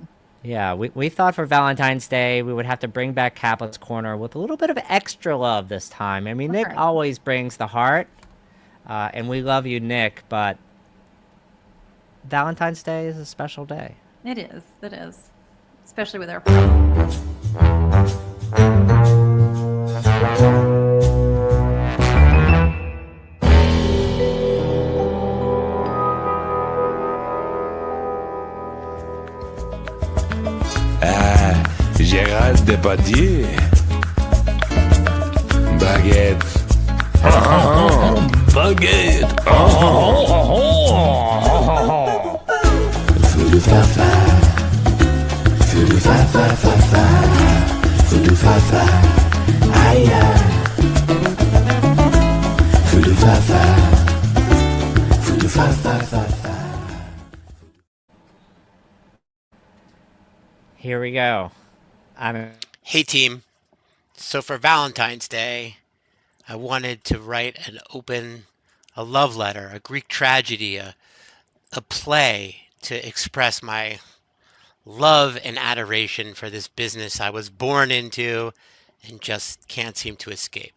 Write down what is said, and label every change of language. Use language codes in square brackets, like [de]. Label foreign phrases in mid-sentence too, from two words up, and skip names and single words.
[en] Yeah, we thought for Valentine's Day we would have to bring back Kaplan's Corner with a little bit of extra love this time. I mean, Nick always brings the heart, and we love you, Nick, but Valentine's Day is a special day. It is. It is. Especially with our friends. Gérald Depardieu. Baguette. Baguette. Voodoo fa-fa. Voodoo fa-fa-fa-fa. Voodoo fa-fa. Aïe aïe. Voodoo fa-fa. Voodoo fa-fa-fa-fa. Here we go. Hey team. So for Valentine's Day, I wanted to write a love letter, a Greek tragedy, a play to express my love and adoration for this business I was born into and just can't seem to escape.